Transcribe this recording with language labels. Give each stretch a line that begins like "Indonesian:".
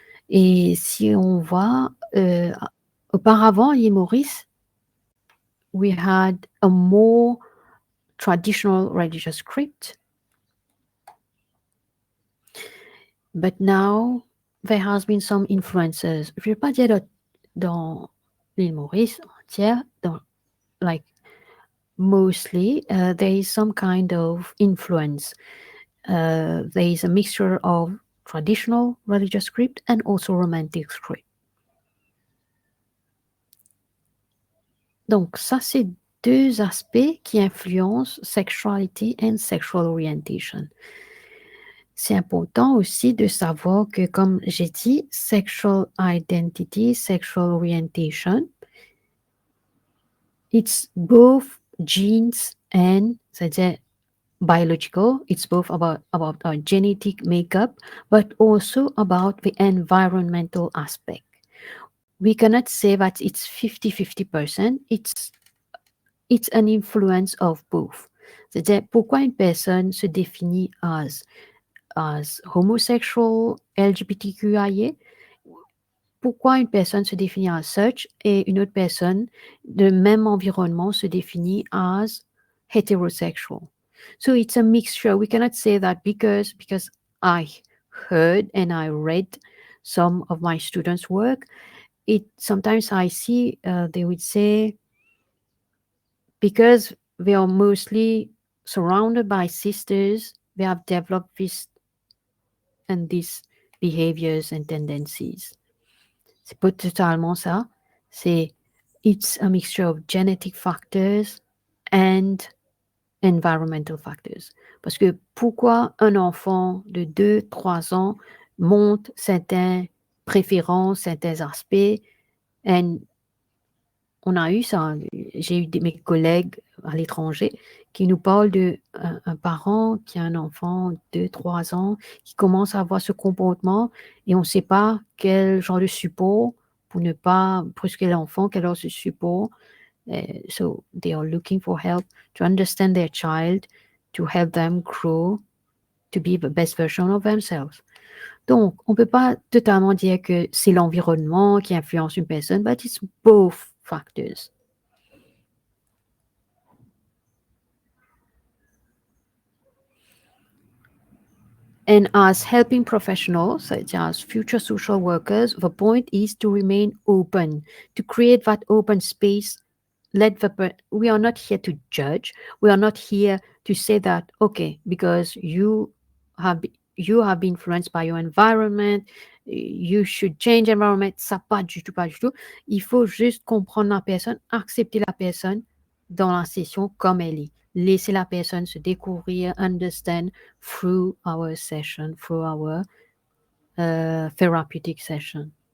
French: Et si on voit, auparavant, Maurice,
English: we had a more traditional religious script, but now there has been some influences.
French: Je ne vais pas dire dans l'île Maurice entière,
English: like mostly, there is some kind of influence. There is a mixture of traditional religious script and also romantic script.
French: Donc ça, c'est deux aspects qui influencent
English: sexuality and sexual orientation.
French: C'est important aussi de savoir que, comme j'ai dit,
English: sexual identity, sexual orientation, it's both genes and,
French: c'est-à-dire biological.
English: It's both about our genetic makeup, but also about the environmental aspect. We cannot say that it's 50-50%. It's an influence of both.
French: C'est-à-dire, pourquoi une personne se définit
English: as homosexual,
French: LGBTQIA? pourquoi une personne se définit
English: as such
French: et une autre personne de même environnement se définit
English: as heterosexual. So it's a mixture. We cannot say that because I heard and I read some of my students' work. It sometimes I see they would say because they are mostly surrounded by sisters, they have developed this and these behaviors and tendencies.
French: C'est pas totalement ça. C'est
English: it's a mixture of genetic factors and environmental factors.
French: Parce que pourquoi un enfant de 2, 3 ans montre certaines préférences, certains aspects, and on a eu ça. J'ai eu mes collègues à l'étranger qui nous parlent de un parent qui a un enfant de 2, 3 ans qui commence à avoir ce comportement et on ne sait pas quel genre de support pour ne pas brusquer l'enfant, quel genre de support.
English: So they are looking for help to understand their child, to help them grow, to be the best version of themselves.
French: Donc, on ne peut pas totalement dire que c'est l'environnement qui influence une personne,
English: but it's both factors. And as helping professionals, such as future social workers, the point is to remain open, to create that open space. We are not here to judge. We are not here to say that okay, because you have been influenced by your environment, you should change environment.
French: Ça pas du tout, pas du tout. Il faut juste comprendre la personne, accepter la personne dans la session comme elle est. Laisser la personne se découvrir,
English: understand through our session, through our therapeutic session.